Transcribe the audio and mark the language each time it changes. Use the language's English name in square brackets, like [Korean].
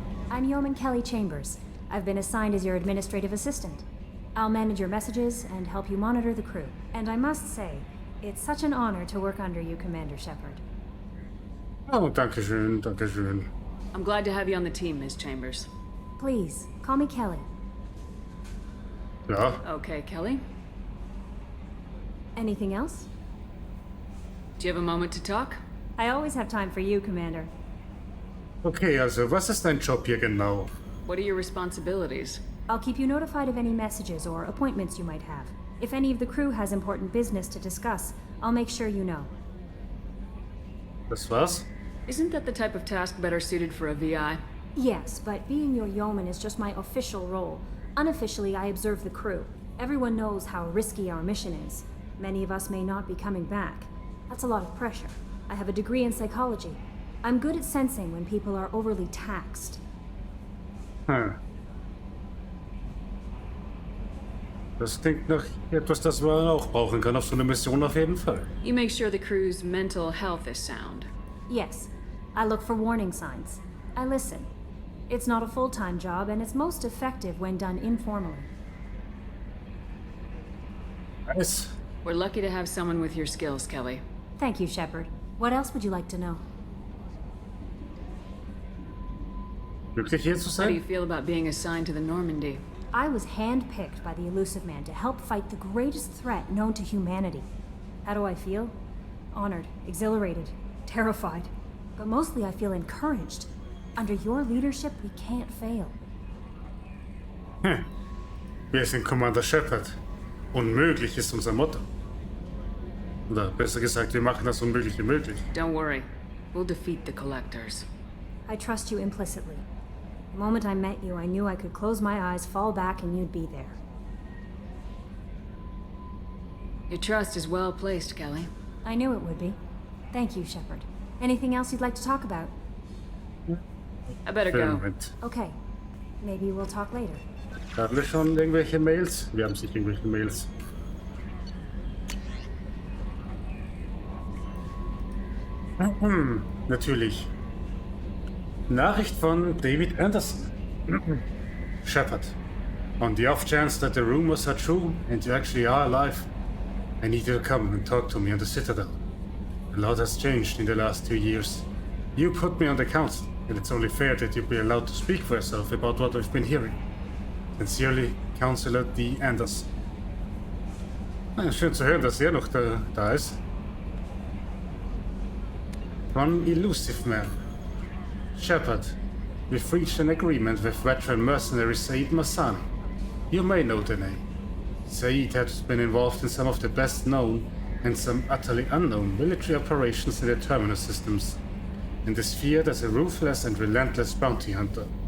[English] I'm Yeoman Kelly Chambers. I've been assigned as your administrative assistant. I'll manage your messages and help you monitor the crew. And I must say, it's such an honor to work under you, Commander Shepard. [German] Oh, danke schön, danke schön. [English] I'm glad to have you on the team, Ms. Chambers. Please, call me Kelly. [German] Ja. [English] Okay, Kelly. Anything else? Do you have a moment to talk? I always have time for you, Commander. [German] Okay, also, was ist dein Job hier genau? [English] What are your responsibilities? I'll keep you notified of any messages or appointments you might have. If any of the crew has important business to discuss, I'll make sure you know. [German] Das war's? [English] Isn't that the type of task better suited for a VI? Yes, but being your yeoman is just my official role. Unofficially, I observe the crew. Everyone knows how risky our mission is. Many of us may not be coming back. That's a lot of pressure. I have a degree in psychology. I'm good at sensing when people are overly taxed. [German] Das klingt nach etwas, das man auch brauchen kann auf so einer Mission auf jeden Fall. [English] You make sure the crew's mental health is sound. Yes, I look for warning signs. I listen. It's not a full-time job, and it's most effective when done informally. Nice. We're lucky to have someone with your skills, Kelly. Thank you, Shepard. What else would you like to know? [German] Glücklich hier zu [English] How do you [German] sein? [English] feel about being assigned to the Normandy? I was handpicked by the Elusive Man to help fight the greatest threat known to humanity. How do I feel? Honored, exhilarated, terrified. But mostly I feel encouraged. Under your leadership, we can't fail. [German] Wir sind Commander Shepard. Unmöglich ist unser Motto. Oder besser gesagt, wir machen das Unmögliche möglich. [English] Don't worry. We'll defeat the Collectors. I trust you implicitly. The moment I met you, I knew I could close my eyes, fall back, and you'd be there. Your trust is well placed, Kelly. I knew it would be. Thank you, Shepard. Anything else you'd like to talk about? I better go. [German] Moment. [English] Okay. Maybe we'll talk later. [German] Haben wir schon irgendwelche Mails? Wir haben sicher irgendwelche Mails. Natürlich. Nachricht von David Anderson. [English] Shepard. On the off chance that the rumors are true and you actually are alive, I need you to come and talk to me on the Citadel. A lot has changed in the last 2 years. You put me on the council, and it's only fair that you be allowed to speak for yourself about what I've been hearing. Sincerely, Councillor D. Anderson. [German] Schön zu hören, dass er noch da ist. Von Elusive Man. [English] Shepard, we've reached an agreement with veteran mercenary Said Massani. You may know the name. Said has been involved in some of the best known and some utterly unknown military operations in the terminus systems, and is feared as a ruthless and relentless bounty hunter.